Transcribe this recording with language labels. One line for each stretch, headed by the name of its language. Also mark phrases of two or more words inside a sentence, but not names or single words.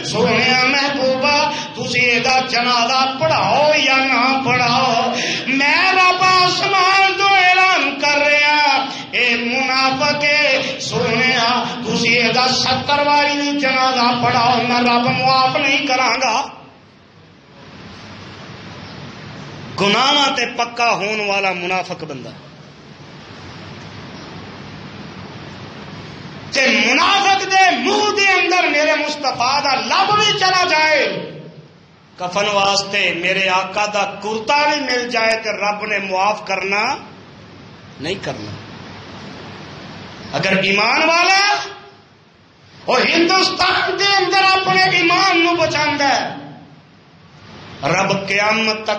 Punjabi: سونے محبوبہ تسی دا جنازہ پڑھاؤ یا نہ پڑھاؤ، میں رب آسمان تو اعلان کر رہا اے منافق سونے تسی دا 70 واری بھی جنازہ پڑھاؤ میں رب معاف نہیں کراں گا۔ گناہاں تے پکا ہون والا منافق بندہ تے منافق دے منہ دے اندر میرے مصطفیٰ دا لب بھی چلا جائے، کفن واسطے میرے آقا دا کرتا بھی مل جائے تے رب نے معاف کرنا نہیں کرنا۔ اگر ایمان والا اور ہندوستان دے اندر اپنے ایمان نو بچاندا ہے، رب قیامت تک